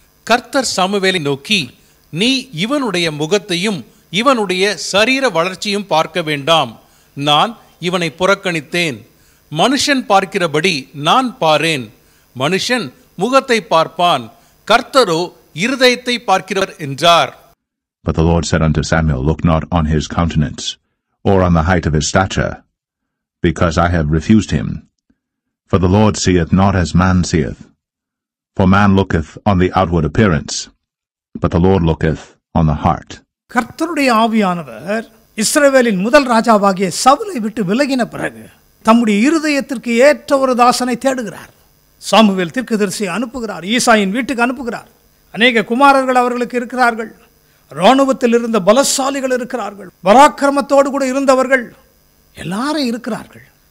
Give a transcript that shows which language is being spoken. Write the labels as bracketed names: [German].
[Tamil] கர்த்தர் சாமுவேலை நோக்கி, நீ இவனுடைய முகத்தையும் இவனுடைய சரீர வளர்ச்சியும் பார்க்க வேண்டாம். நான் இவனை புறக்கணித்தேன். மனுஷன் பார்க்கிறபடி நான் பாரேன். மனுஷன் முகத்தை பார்ப்பான், கர்த்தரோ இருதயத்தை பார்க்கிறவர் என்றார். [English] But the Lord said unto Samuel, Look not on his countenance, or on the height of his stature, because I have refused him. For the Lord seeth not as man seeth. For man looketh on the outward appearance, but the Lord looketh on the heart. [Tamil] கர்த்தருடைய ஆவியானவர் இஸ்ரவேலின் முதல் ராஜாவாகிய சவுலை விட்டு விலகின பிறகு தம்முடைய இருதயத்திற்கு ஏற்ற ஒரு தாசனை தேடுகிறார். சாமுவேல் தீர்க்கதரிசியை அனுப்புகிறார். ஈசாயின் வீட்டுக்கு அனுப்புகிறார். அநேக குமாரர்கள் அவர்களுக்கு இருக்கிறார்கள். இராணுவத்தில் இருந்த பலசாலிகள் இருக்கிறார்கள். பராக்கிரமத்தோடு கூட இருந்தவர்கள் எல்லாரும் இருக்கிறார்கள்.